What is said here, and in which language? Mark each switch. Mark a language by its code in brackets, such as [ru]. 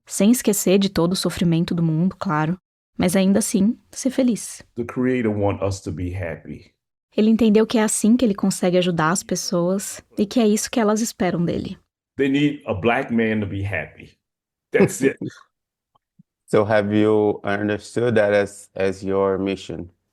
[pt] Sem esquecer de todo o sofrimento do mundo, claro, mas ainda assim, ser feliz. [en] the Creator wants us to be happy. [pt] Ele entendeu que é assim que ele consegue ajudar as pessoas e que é isso que elas esperam dele. [en] They need a black man to be happy. That's it. So have you understood that as your mission?